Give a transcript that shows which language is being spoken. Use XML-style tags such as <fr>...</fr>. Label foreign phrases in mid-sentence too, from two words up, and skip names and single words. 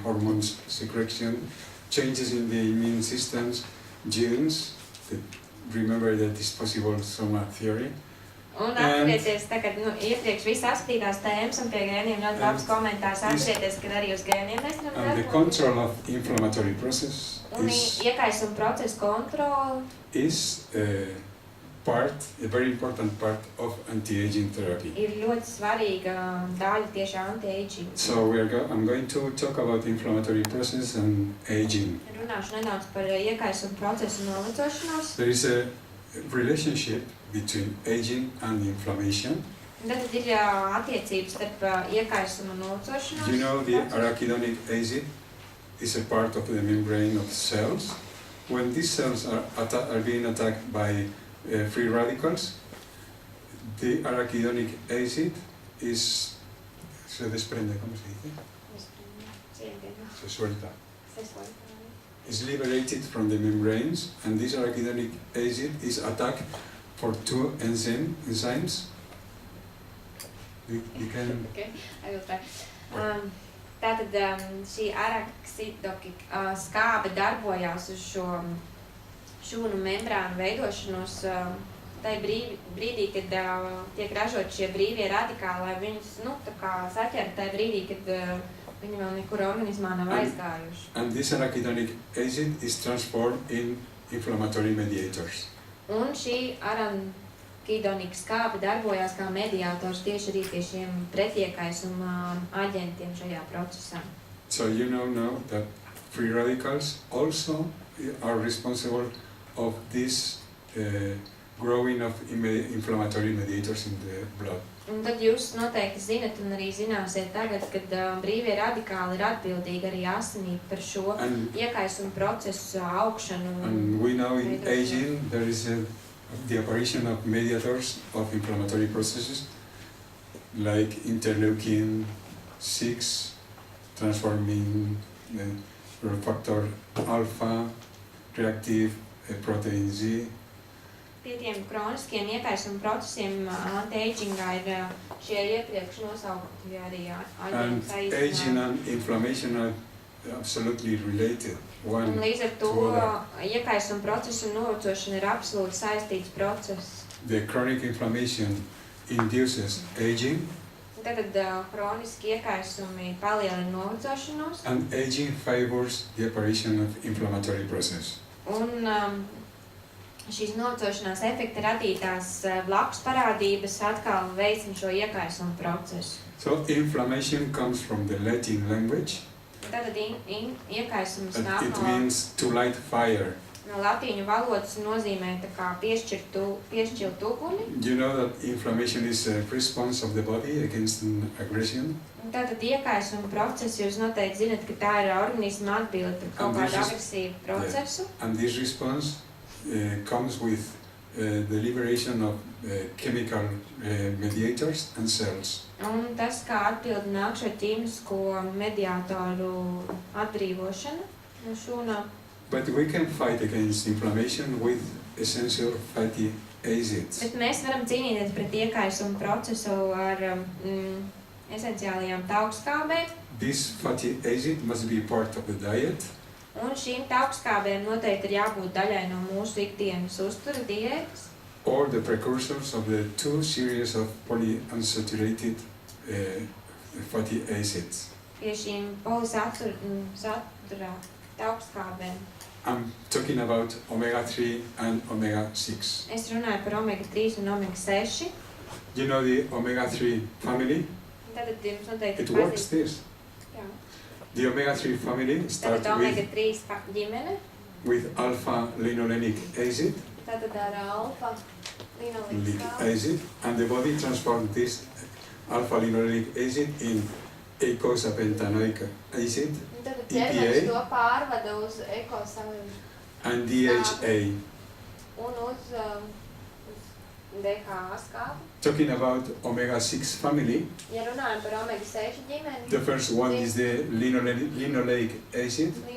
<en>hormones secretion, changes in the immune systems, genes. Remember that is possible soma theory.</en> <lv>Un atcerieties, tagad iepriekš viss apskatītās tēmas un pie gēniem ļoti labs komentārs. Atcerieties, kad arī uz gēniem mēs varam</lv> <en>And the control of inflammatory process</en> <lv>un iekaisuma procesu kontroli</lv> <en>is a very important part of anti-aging therapy.</en> <lv>ir ļoti svarīga daļa tieši anti-aging.</lv> <en>So I'm going to talk about inflammatory process and aging.</en> <lv>Runāšu nedaudz par iekaisuma procesu un novecošanos.</lv> <en>There is a relationship between aging and inflammation.</en> <lv>Tad ir attiecības starp iekaisumu un novecošanos.</lv> <en>You know the arachidonic acid is a part of the membrane of cells. When these cells are being attacked by free radicals, the arachidonic acid</en> <es>se desprende, ¿cómo se dice? Se suelta.</es> <en>Is liberated from the membranes, and this arachidonic acid is attacked for two enzymes. You can... Okay, I will try.</en> <lv>Tātad šī araksidoka skābe darbojās uz šo šūnu membrānu veidošanos tai brīdī, kad tiek ražot šie brīvie radikāli, lai viņus, tā kā saķer tai brīdī, kad viņi vēl nekur organismā nav aizgājuši.</lv> <en>And this arachidonic acid is transformed in inflammatory mediators.</en> <lv>Un šī arakidonika skābe darbojās kā mediātors tieši arī pie šiem pretiekaisuma aģentiem šajā procesā.</lv> <en>So you know now that free radicals also are responsible of this growing of inflammatory mediators in the blood.</en> <lv>Un tad jūs noteikti zinat un arī zināsiet tagad, kad brīvie radikāli ir atbildīgi arī asinī par šo iekaisuma procesu augšanu.</lv> <en>And we know in aging there is the apparition of mediators of inflammatory processes like interleukin 6 transforming factor alpha, reactive protein Z.</en> <lv>Pie tiem kroniskiem iekaisuma procesiem anti-agingā ir šie iepriekš nosaukti arī</lv> <en>And aging and inflammation are absolutely related.</en> <lv>Un līdz ar to iekaisuma procesu un novecošana ir absolūti saistīts process.</lv> <en>The chronic inflammation induces aging.</en> <lv>Tātad kroniski iekaisumi palielina novecošanos.</lv> <en>And aging favors the apparition of inflammatory process.</en> <lv>Un šīs novecošanās efekta radītās blakus parādības atkal veicina šo iekaisumu procesu.</lv> <en>So inflammation comes from the Latin language.</en> <lv>Tātad iekaisums nāk</lv> <en>It means to light fire.</en> <lv>No latīņu valodas nozīmē tā kā piešķilt uguni.</lv> <en>You know that inflammation is a response of the body against an aggression.</en> <lv>Tātad iekaisuma process, jūs noteikti zinat, ka tā ir organisma atbilde par kaut kādu agresīvu procesu.</lv> <en>Yeah. And this response comes with the liberation of chemical mediators and cells.</en> <lv>Un tas, kā atbildi nāk šo ķīmisko mediātoru atbrīvošana no šūnām.</lv> <en>But we can fight against inflammation with essential fatty acids.</en> <lv>Bet mēs varam cīnīties pret iekaisumu procesu ar esenciālajām taukskābēm.</lv> <en>This fatty acid must be part of the diet.</en> <lv>Un šīm taukskābēm noteikti ir jābūt daļai no mūsu ikdienas uztura diētas.</lv> <en>Or the precursors of the two series of polyunsaturated fatty acids.</en> <lv>Pie šīm polisatura taukskābēm.</lv> <en>I'm talking about omega-3 and omega-6.</en> <lv>Es runāju par omega-3 un omega-6.</lv> <en>You know the omega-3 family?</en> <lv>Tātad jums noteikti</lv> <en>It works this.</en> <lv>Jā.</lv> <en>The omega-3 family starts</en> <lv>Tātad omega-3 ģimene.</lv> <en>with alpha-linolenic acid.</en> <lv>Tātad ar alfa-linolenic</lv> <en>acid, and the body transforms this alpha-linolenic acid in eicosapentaenoic acid,</en> <lv>Tātad ķermenis to pārvada uz eikosapentaenoiku</lv> <en>and DHA.</en> <lv>Un uz DHA skābi.</lv> <en>Talking about omega-6 family,</en> <lv>Ja runājam par omega-6 ģimeni,</lv> <en>the first one is the linoleic acid.</en>